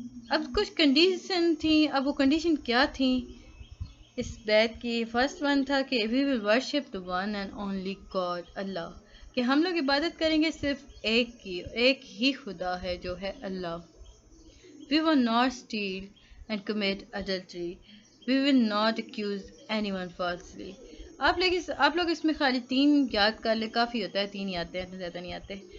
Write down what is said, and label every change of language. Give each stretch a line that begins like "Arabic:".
Urdu: اب کچھ کنڈیشن تھیں. اب وہ کنڈیشن کیا تھیں اس بیعت کی؟
English: first one
Urdu: تھا کہ
English: we will worship the one and only God
Urdu: اللہ، کہ ہم لوگ عبادت کریں گے صرف ایک ہی خدا ہے جو ہے اللہ.
English: We will not steal and commit adultery. We will not accuse anyone falsely.
Urdu: آپ لوگ اس میں خالی 3 یاد کر لیں، کافی ہوتا ہے، 3 ہی آتے ہیں، اتنے زیادہ نہیں آتے.